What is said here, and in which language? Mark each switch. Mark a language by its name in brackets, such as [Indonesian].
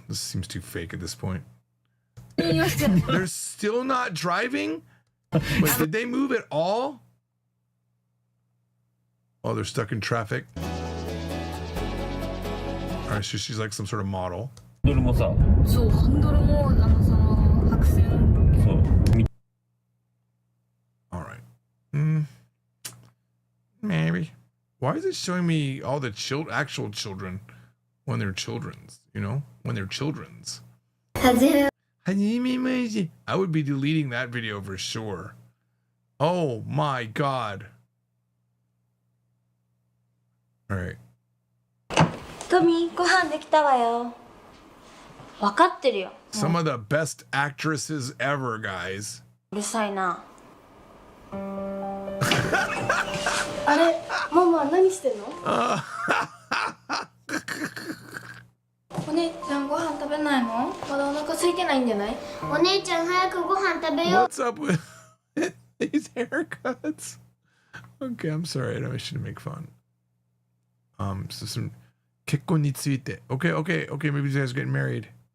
[English] This seems too fake at this point. [Japanese] 信用してる。 [English] They're still not driving? Wait, did they move at all? Oh, they're stuck in traffic. All right, so she's like some sort of model. [Japanese] ハンドルもさ。そう、ハンドルもその白線。そう。 [English] All right. Maybe. Why is it showing me all the actual children when they're children's? You know, when they're children's. I would be deleting that video for sure. Oh my god. All right. [Japanese] トミー、ご飯できたわよ。分かってるよ。 [English] Some of the best actresses ever, guys. [Japanese] うるさいな。あれ、ママ何してんの？お姉ちゃんご飯食べないの？まだお腹空いてないんじゃない？お姉ちゃん早くご飯食べよう。 [English] What's up with these haircuts? Okay, I'm sorry. I shouldn't make fun. So some [Japanese] 結婚について. [English] Okay, maybe you guys are getting married.